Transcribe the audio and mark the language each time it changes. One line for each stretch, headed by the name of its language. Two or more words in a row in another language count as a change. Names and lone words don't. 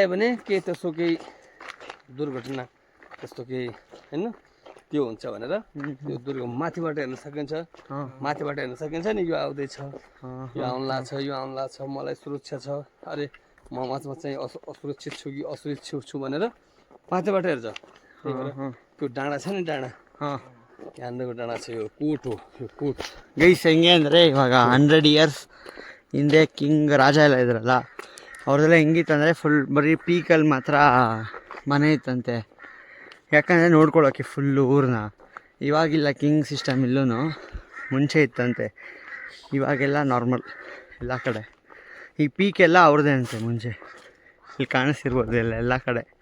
Nepali: भने केही त्यसो केही दुर्घटना त्यस्तो केही होइन त्यो हुन्छ भनेर त्यो माथिबाट हेर्न सकिन्छ नि यो आउँदैछ यो आउला छ मलाई सुरक्षा छ अरे म माझमा चाहिँ असुरक्षित छु कि असुरक्षित छु भनेर माथिबाट हेर्छ त्यो डाँडा छ नि डाँडा यहाँको डाँडा छ यो कोट हो यो कोट
Kannada: ಗೈಸ್ ಹೆಂಗೆ ಅಂದರೆ ಇವಾಗ 100 ಇಯರ್ಸ್ ಹಿಂದೆ ಕಿಂಗ್ ರಾಜ ಎಲ್ಲ ಇದ್ರಲ್ಲ ಅವ್ರದ್ದೆಲ್ಲ ಹೆಂಗಿತ್ತಂದರೆ ಫುಲ್ ಬರೀ ಪೀಕಲ್ಲಿ ಮಾತ್ರ ಮನೆ ಇತ್ತಂತೆ ಯಾಕಂದರೆ ನೋಡ್ಕೊಳ್ಳೋಕ್ಕೆ ಫುಲ್ಲು ಊರನ್ನ ಇವಾಗಿಲ್ಲ
English: king system
Kannada: ಇಲ್ಲೂ ಮುಂಚೆ ಇತ್ತಂತೆ ಇವಾಗೆಲ್ಲ ನಾರ್ಮಲ್ ಎಲ್ಲ ಕಡೆ ಈ ಪೀಕೆಲ್ಲ ಅವ್ರದ್ದೇ ಅಂತೆ ಮುಂಚೆ ಇಲ್ಲಿ ಕಾಣಿಸ್ತಿರ್ಬೋದು ಎಲ್ಲ ಕಡೆ